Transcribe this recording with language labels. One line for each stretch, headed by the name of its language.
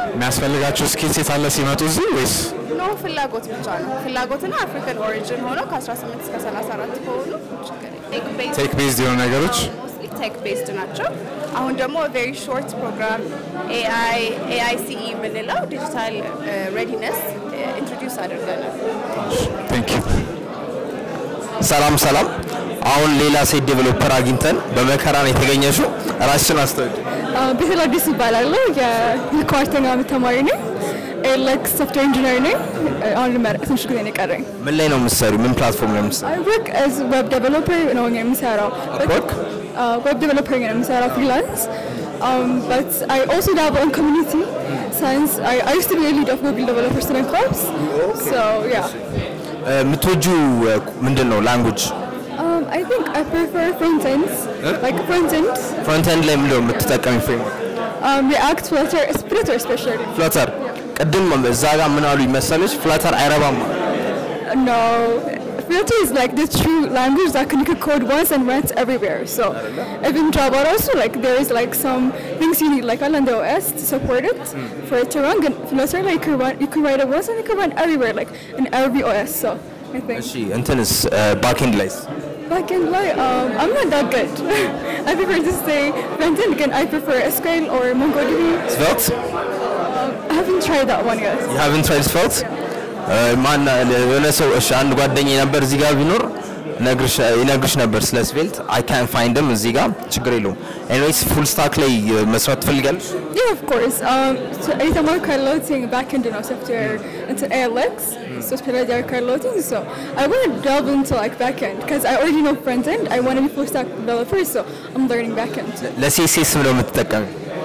Amharic: የሚያስፈልጋቸው ስኪል ሴት አለ ሲመጡ እዚህ ወይስ ኖ ፍላጎት ብቻ ነው? ፍላጎትና አፍሪካን ኦሪጂን ሆኖ ከ18 እስከ 34 ከሆኑ ቴክ ቤዝድ የሆኑ ነገሮች ቴክ ቤዝድ ናቸው። አሁን ደግሞ
English: very short program
Amharic: AICE የምንለው
English: digital readiness introduce
Amharic: አድርገናል።
English: Thank you.
Amharic: ሰላም ሰላም። አሁን ሌላ ሴት ዴቨሎፐር አግኝተን በመከራ ነው የተገኘሽው። ራስሽን አስተዋውቂ። ቤተል አዲስ እባላለሁ። የኳርተኛ ዓመት ተማሪ ነኝ። ALX ሶፍትዌር ኢንጂነር ነኝ። አሁን ልመረቅ ትንሽ ጊዜ ነው የቀረኝ። ምን ላይ ነው የምትሰሪው? ምን ፕላትፎርም ላይ ነው የምትሰሪው?
English: I work as web developer
Amharic: ነው የምሰራው።
English: web developer ነው የምሰራው freelance. But I also dabble in community since I used to be a lead of Google developer student clubs. So yeah.
Amharic: የምትወጂው ምንድን ነው ላንጉዌጅ?
English: I think I prefer front ends. Like front end.
Amharic: ፍሮንት ኤንድ ላይ ምንድን ነው የምትጠቀሚው ፍሬምወርክ?
English: React, Flutter especially.
Amharic: ፍለተር ቅድም እዛ ጋር ምን አሉ ይመሰለሽ? ፍለተር አይረባም።
English: No, Flutter is like the true language that you can code once and run everywhere. So even Java also, like there is like some things you need like on the OS to support it for it to run. And Flutter like you can write it once and you can run everywhere, like in every OS. So I think.
Amharic: እሺ እንትንስ ባክኤንድ ላይስ?
English: Backend like I'm not that good. I prefer to stay front end. Again, I prefer SQL or MongoDB. Svelte? I haven't tried that one yet. You haven't tried Svelte?
Amharic: ማን የሆነ ሰው እሺ አንድ ጓደኛዬ ነበር እዚህ ጋር ቢኖር ይነግርሽ ነበር ስለ ስቬልት
English: I can't find them
Amharic: እዚህ ጋር ችግር የለውም anyways full stack ላይ መስራት ትፈልጋለሽ?
English: Yeah, of course. So
Amharic: የተማርኩ ያለሁት
English: backend ነው software into ALX. So specialized carloading. So I want to delve into like backend because I already know front end. I want to be full stack developer, so I'm learning backend.
Amharic: ለሲኤስኤስ ምንድነው የምትጠቀሚው?